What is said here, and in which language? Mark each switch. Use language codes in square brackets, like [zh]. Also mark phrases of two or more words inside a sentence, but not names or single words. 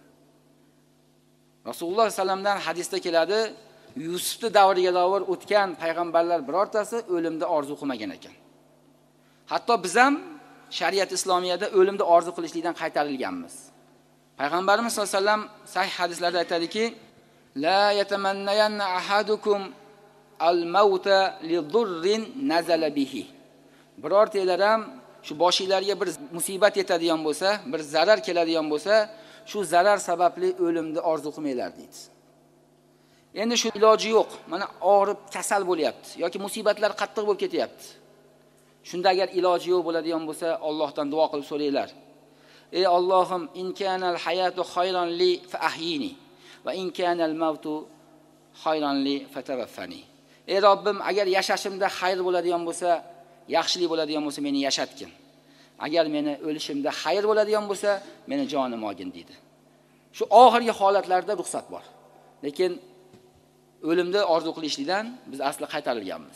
[uz] Rasululloh sallamdan hadisda keladi, Yusufni davriga davr o'tgan payg'ambarlar birortasi o'limni orzu qilmagan ekan. Hatto biz ham shariat islomiyada o'limni orzu qilishlikdan qaytarilganmiz. Payg'ambarimiz [ar] صلى الله عليه وسلم [uz] sahih hadislarda aytadiki, [ar] لا يتمنين أحدكم الموت لضر نزل به. [uz] Birortalar ham shu boshinglarga bir musibat yetadigan bo'lsa, bir zarar keladigan bo'lsa, shu zarar sababli o'limni orzu qilmanglar deydi. Endi shu iloji yo'q. Mana og'rib kasal bo'lyapti yoki musibatlar qattiq bo'lib ketyapti. Shunda agar iloji yo'q bo'ladigan bo'lsa, Allohdan duo qilib so'ranglar. Ey Allohim, [ar] إن كانت الحياة خيرا لي فأحيني وإن كان الموت خيرا لي فتوفني. [uz] Ey Robbim, agar yashashimda xayr bo'ladigan bo'lsa, yaxshilik bo'ladigan bo'lsa, meni yashatgin. Agar meni o'lishimda xayr bo'ladigan bo'lsa, meni jonim olgin deydi. Shu oxirgi holatlarda ruxsat bor. Lekin o'limni orzu qilishlikdan biz asli qaytarilganmiz.